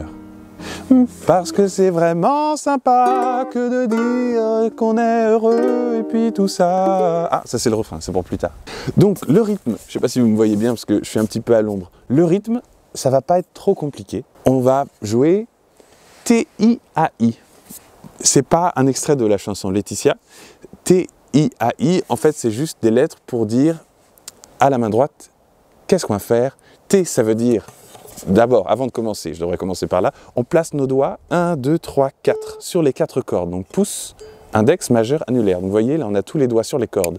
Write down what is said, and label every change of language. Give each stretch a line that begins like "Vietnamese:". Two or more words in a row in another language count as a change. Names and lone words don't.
French: Parce que c'est vraiment sympa que de dire qu'on est heureux et puis tout ça. Ah, ça c'est le refrain, c'est pour plus tard. Donc le rythme, je ne sais pas si vous me voyez bien parce que je suis un petit peu à l'ombre. Le rythme, ça va pas être trop compliqué. On va jouer T-I-A-I. C'est pas un extrait de la chanson Laetitia. T-I-A-I, en fait c'est juste des lettres pour dire à la main droite, qu'est-ce qu'on va faire? T, ça veut dire, d'abord, avant de commencer, je devrais commencer par là, on place nos doigts 1, 2, 3, 4 sur les 4 cordes. Donc pouce, index, majeur, annulaire. Donc vous voyez, là on a tous les doigts sur les cordes.